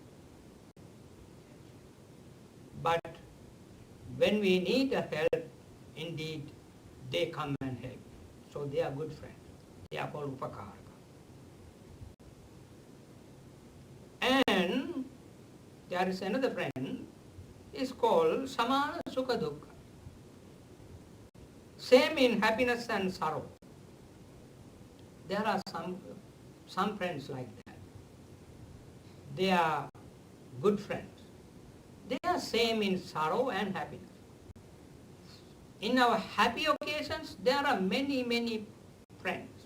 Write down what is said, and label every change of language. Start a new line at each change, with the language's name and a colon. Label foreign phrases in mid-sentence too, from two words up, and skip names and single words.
English: But when we need a help, indeed, they come and help. So they are good friends. They are called upakaraka. And there is another friend, is called
Pali: samana sukha dukkha.
English: Same in happiness and sorrow. There are some friends like that. They are good friends. They are same in sorrow and happiness. In our happy occasions, there are many, many friends.